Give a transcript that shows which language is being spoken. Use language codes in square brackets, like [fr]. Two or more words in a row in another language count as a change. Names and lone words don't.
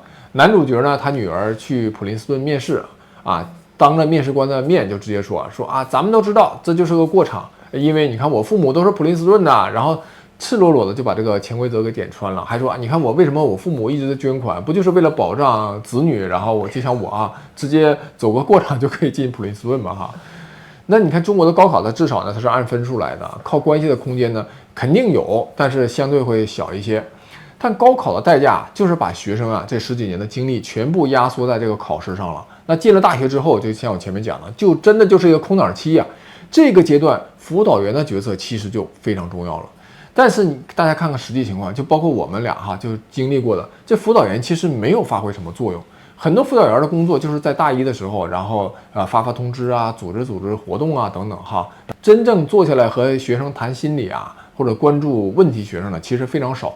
[zh] 男主角呢，他女兒去普林斯頓面試啊，當着面試官的面就直接說啊，咱們都知道這就是個過场，因為你看我父母都是普林斯頓的，然後赤裸裸的就把這個潛規則給點穿了，還說啊，你看我為什麼我父母一直在捐款，不就是為了保障子女，然後我就想我啊，直接走個過场就可以進普林斯頓嘛哈。那你看中國的高考呢，至少呢它是按分數來的，靠關係的空間呢肯定有，但是相对会小一些。但高考的代價就是把学生啊这10幾年的精力全部壓縮在這個考試上了。那進了大學之後，就像我前面講的，就真的就是一個空檔期啊。這個階段輔導員的角色其實就非常重要了。但是大家看看實際情況，就包括我們倆哈，就經歷過的，這輔導員其實沒有發揮什麼作用。很多輔導員的工作就是在大一的時候，然後發通知啊，組織活動啊等等哈，真正坐下來和學生談心理啊，或者關注問題學生呢，其實非常少。